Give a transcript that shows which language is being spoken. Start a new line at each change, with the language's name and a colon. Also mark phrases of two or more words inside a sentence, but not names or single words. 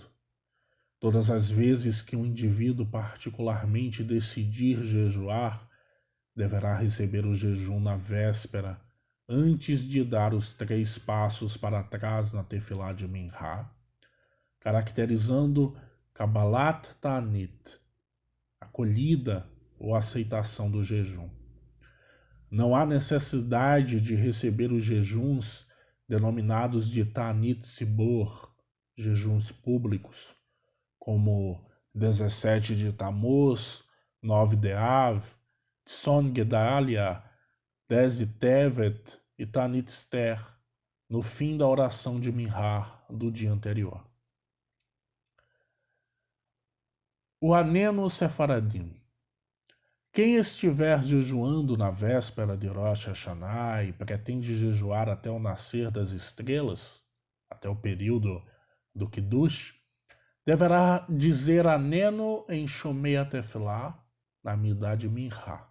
Portuguese: Todas as vezes que um indivíduo particularmente decidir jejuar, deverá receber o jejum na véspera, antes de dar os 3 passos para trás na Tefilá de Minchá, caracterizando
Hebrew: קבלת תענית,
Portuguese: acolhida ou aceitação do jejum. Não há necessidade de receber os jejuns denominados de
Hebrew: תענית ציבור,
Portuguese: jejuns públicos, como 17 de Tammuz, 9 de Av, Tzon Gedalia, 10 de Tevet e Ta'anit Esther, no fim da oração de Minchá do dia anterior. O Aneno Sefaradim. Quem estiver jejuando na véspera de Rosh Hashanah e pretende jejuar até o nascer das estrelas, até o período do Kiddush, deverá dizer Aneno em Shomei Atefilá, na Amidah de Minchá.